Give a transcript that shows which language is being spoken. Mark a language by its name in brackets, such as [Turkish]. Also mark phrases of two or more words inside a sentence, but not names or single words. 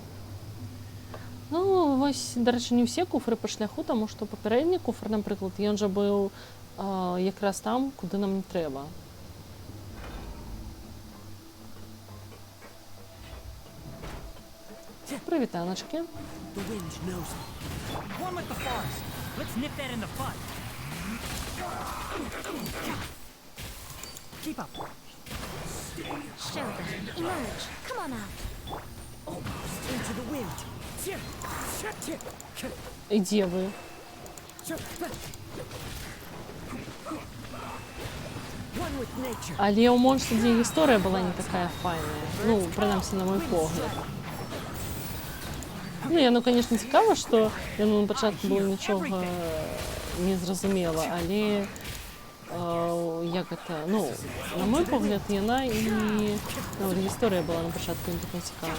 [Belarusian] Ну, вось, дарэчы, не ўсе куфры па шляху, таму што папярэдні куфр, напрыклад, ён жа быў якраз там, куды нам не трэба. Прывітаначкі. [English] The wind knows me. One with the forest. Let's nip that in the bud. Keep up. Show them. Emerge. Come on out. Almost into the wind. [Belarusian] І дзе вы? [English] One with nature. [Belarusian] Але ў Монстрі дзе гісторыя была не такая файная. Ну, прынамсі, на мой погляд. Ну, яно, конечно, цікава, што яно на пачатку было нічога не зразумела, але як гэта, ну, на мой погляд, яна і нават гісторыя была на пачатку не такой цікавай.